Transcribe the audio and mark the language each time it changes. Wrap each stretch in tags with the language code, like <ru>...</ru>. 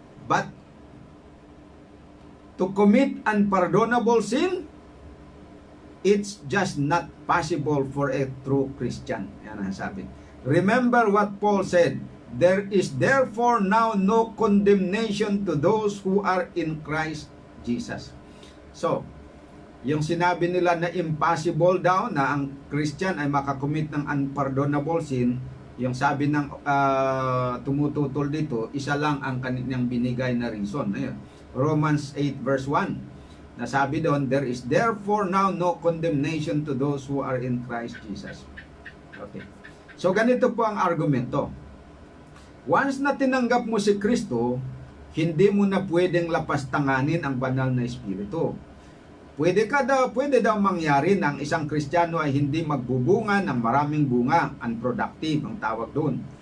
<en>But to commit unpardonable sin, it's just not possible for a true Christian.</en> <tl>Yan ang sabi.</tl> <en>Remember what Paul said, there is therefore now no condemnation to those who are in Christ Jesus.</en> <tl>So, yung sinabi nila na impossible daw na ang Christian ay makakommit ng unpardonable sin, yung sabi ng tumututol dito, isa lang ang kanilang binigay na reason. Ayun. Romans 8 verse 1. Nasabi doon,</tl> <en>there is therefore now no condemnation to those who are in Christ Jesus.</en> <tl>Okay. So ganito po ang argumento. Once na tinanggap mo si Kristo, hindi mo na pwedeng lapastanganin ang banal na Espiritu. Pwede daw mangyari na ang isang Kristiyano ay hindi magbubunga ng maraming bunga, unproductive ang tawag doon.</tl>